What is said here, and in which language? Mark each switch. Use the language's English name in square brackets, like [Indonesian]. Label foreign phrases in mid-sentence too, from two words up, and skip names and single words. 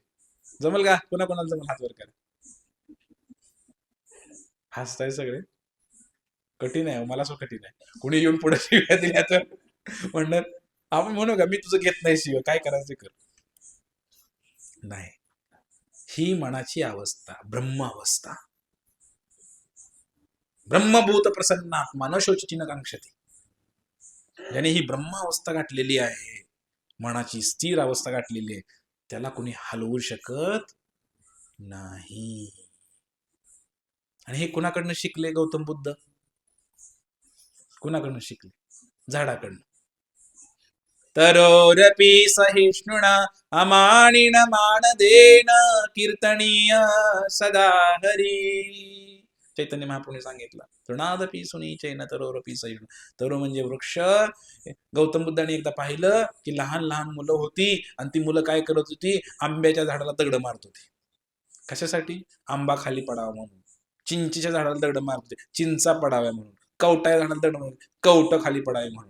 [Marathi] जमल का? कोणा कोणाला जमल? हात वर करा. हसताय सगळे, कठीण आहे मला, सो कठीण आहे. कुणी येऊन पुढे शिव्या दिल्या तर म्हणणार, आपण म्हणू का मी तुझं घेत नाही शिव्या, काय करायचं कर. नाही, ही मनाची अवस्था, ब्रह्म अवस्था. [Sanskrit] ब्रह्मभूत प्रसन्नात्मा न शोचती न कांक्षती. [Marathi] ज्याने ही ब्रह्मावस्था गाठलेली आहे, मनाची स्थिर अवस्था गाठलेली आहे, त्याला कोणी हलवू शकत नाही. आणि हे कुणाकडनं शिकले गौतम बुद्ध? कुणाकडनं शिकले? झाडाकडनं. [Sanskrit] तरोरपि सहिष्णुना अमानिन मानदेन कीर्तनीय सदा हरी. [Marathi] चैतन्य महाप्रभूने सांगितलं, [Sanskrit] तृणादपि सुनीचैन तरोरपि सहिष्णु. [Marathi] तरो म्हणजे वृक्ष. गौतम बुद्धाने एकदा पाहिलं की लहान लहान मुलं होती आणि ती मुलं काय करत होती, आंब्याच्या झाडाला दगड मारत होती. कशासाठी? आंबा खाली पडावा म्हणून. चिंचेच्या झाडाला दगड मारत होते, चिंचा पडाव्या म्हणून. कवटाच्या झाडाला दगड मारत, कवट खाली पडावे म्हणून.